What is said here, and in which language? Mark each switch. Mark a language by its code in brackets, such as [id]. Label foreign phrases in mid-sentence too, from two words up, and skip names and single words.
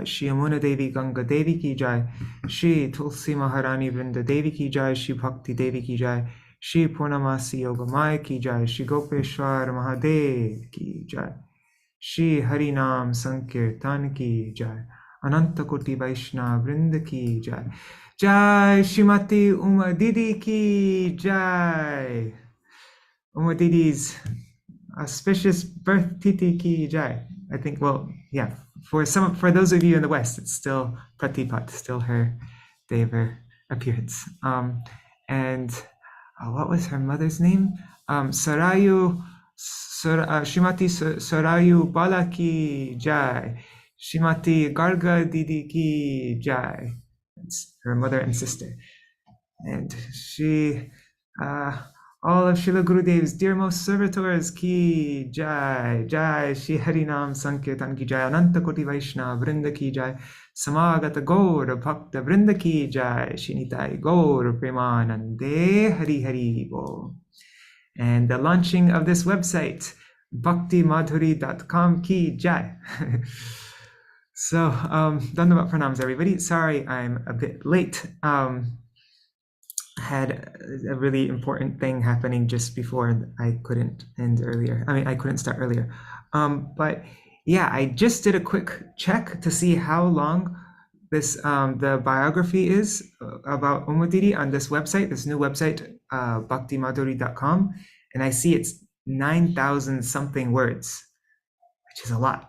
[hi] श्री यमुना देवी गंगा देवी की जय। श्री तुलसी महारानी वृंदा देवी की जय. श्री भक्ति देवी की जय. श्री पूर्णमासी योग माया की जय। श्री गोपेश्वर महादेव की जय. श्री हरिनाम संकीर्तन की जय. अनंत कोटि वैष्णव वृंद की जय. जय श्रीमती उमा दीदी की जय. [en] Uma Didi's auspicious birth tithi [hi] की जय. [en] I think, well, yeah, for those of you in the West, it's still Pratipat, still her day of her appearance. And what was her mother's name? [hi] श्रीमती सरयू बाला की जय. श्रीमती गर्ग दीदी की जय. [en] It's her mother and sister. And she, all of Srila Gurudev's dearmost servitors [hi] की जय. जय श्री हरिनाम संकीर्तन की जय। अनंत कोटि वैष्णव वृंद की जय. समागत गौर भक्त वृंद की जय. [bn] শিনিতাই গৌর প্রেমানন্দে হরি হরি বো. [en] And the launching of this website, [hi] bhaktimadhuri.com की जय. [en] So, [hi] दंडवत प्रणाम्स [en] everybody. Sorry I'm a bit late. Had a really important thing happening just before I couldn't end earlier. I couldn't start earlier. But yeah, I just did a quick check to see how long this the biography is about Uma Didi on this website, this new website, bhaktimadhuri.com, and I see it's 9,000 something words, which is a lot.